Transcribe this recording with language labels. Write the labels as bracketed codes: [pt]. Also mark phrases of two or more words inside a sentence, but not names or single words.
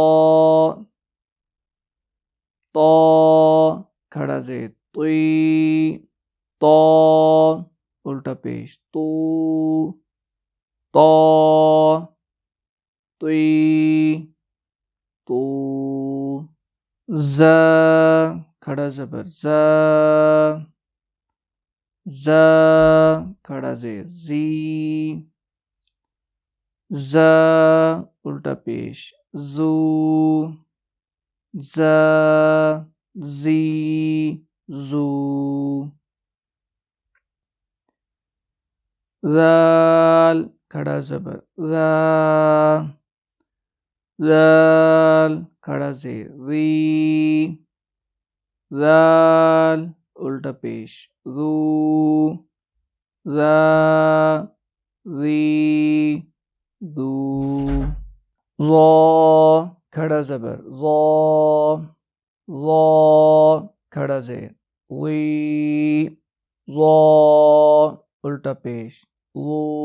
[ur] تو کھڑا زیر، توئی، تو الٹا پیش، تو، تو، توئی، تو، ز کھڑا زبر، ز، ز کھڑا زیر، زی، ز الٹا پیش، زو، ز، زی، زو، ذال کھڑا زبر، ذا، ذال کھڑا زیر، ذی، ذال الٹا پیش، ذو، ذا، ذی، ذو، ظا کھڑا زبر، ظا، ظا کھڑا زیر، ظی، ظا الٹا پیش، ظو،